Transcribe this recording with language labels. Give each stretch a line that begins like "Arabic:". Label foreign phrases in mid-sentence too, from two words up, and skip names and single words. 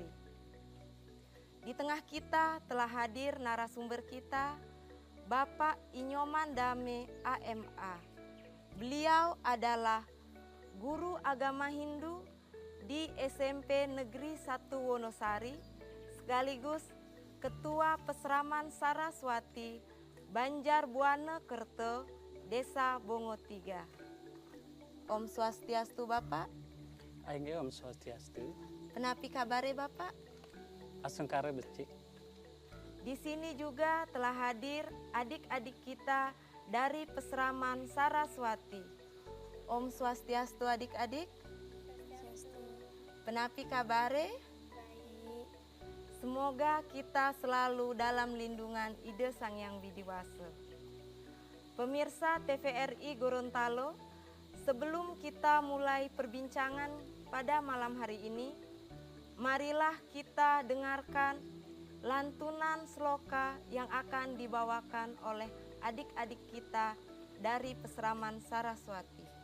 Indonesian: Di tengah kita telah hadir narasumber kita, Bapak Inyoman Dame AMA. Beliau adalah guru agama Hindu di SMP Negeri 1 Wonosari, sekaligus Ketua Pesraman Saraswati Banjarbuana Kerto, Desa Bongo 3. Om Swastiastu Bapak.
Balinese: Aingge Om Swastiastu. Penapi kabare Bapak? Asungkare becik.
Indonesian: Di sini juga telah hadir adik-adik kita dari Pesraman Saraswati. Om Swastiastu adik-adik.
Balinese: Penapi kabare?
Indonesian: Baik. Semoga kita selalu dalam lindungan Ide Sang Yang Widiwasa. Pemirsa TVRI Gorontalo, sebelum kita mulai perbincangan pada malam hari ini, marilah kita dengarkan lantunan sloka yang akan dibawakan oleh adik-adik kita dari Pesraman Saraswati.